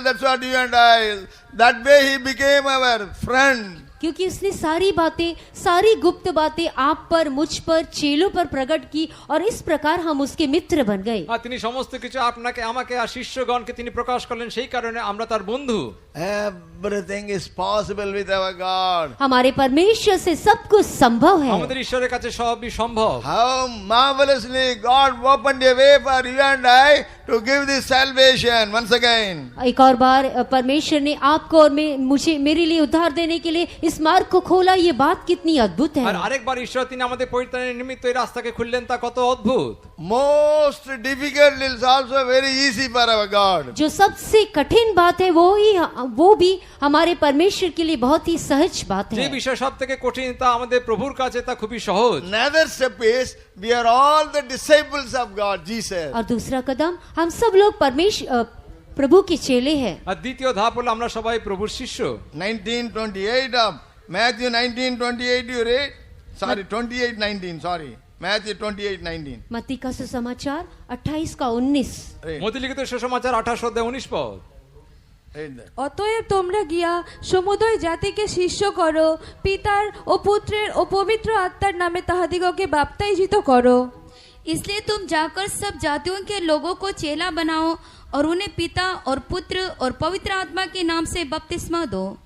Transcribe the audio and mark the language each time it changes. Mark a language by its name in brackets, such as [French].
[English] That's what you and I. That way he became our friend. [Hindi] क्योंकि उसने सारी बातें, सारी गुप्त बातें आप पर, मुझ पर, चेलों पर प्रकट की और इस प्रकार हम उसके मित्र बन गए। [Bangla] আর তিনি সমস্ত কিছু আপনাকে আমাকে আর শিষ্যগণকে তিনি প্রকাশ করলেন, সেই কারণে আমরা তার বন্ধু। [English] Everything is possible with our God. [Hindi] हमारे परमेश्वर से सब कुछ संभव है। [Bangla] আমাদের ঈশ্বরের কাছে সবই সম্ভব। [English] How marvelously God opened a way for you and I to give this salvation once again. [Hindi] एक और बार परमेश्वर ने आपको और मुझे मेरे लिए उद्धार देने के लिए इस मार्ग को खोला। ये बात कितनी अद्भुत [Bangla] আর [Hindi] है। [Bangla] আরেকবার ঈশ্বর তিনি আমাদের পরিত্রাণের নিমিত্ত এই রাস্তাকে খুললেন, তা কত অদ্ভুত। [English] Most difficult is also very easy for our God. [Hindi] जो सबसे कठिन बात है वो भी हमारे परमेश्वर के लिए बहुत ही सहज बात [Bangla] যে [Hindi] है। [Bangla] বিষয় সব থেকে কঠিন তা আমাদের প্রভুর কাছে তা খুবই সহজ। [English] Another step is we are all the disciples of God, Jesus. [Hindi] और दूसरा कदम, हम सब लोग प्रभु के चेले हैं। [Bangla] আর দ্বিতীয় ধাপ হলো আমরা সবাই প্রভুর শিষ্য। [English] 19:28 of Matthew 19:28 you read? Sorry, 28:19, sorry. Matthew 28:19. [Hindi] मत्ती का सुसमाचार 28 का 19। [English] Read, [Bangla] মতি লিখিত সুসমাচার 28 অধ্যায় 19 পদ। [English] read that. [Bangla] অতএব তোমরা গিয়া সমুদয় জাতিকে শিষ্য করো, পিতার ও পুত্রের ও পবিত্র আত্মার নামে তাহাদিগকে বাপ্তাইজিত করো। [Hindi] इसलिए तुम जाकर सब जातियों के लोगों को चेला बनाओ और उन्हें पिता और पुत्र और पवित्र आत्मा के नाम से बपतिस्मा दो।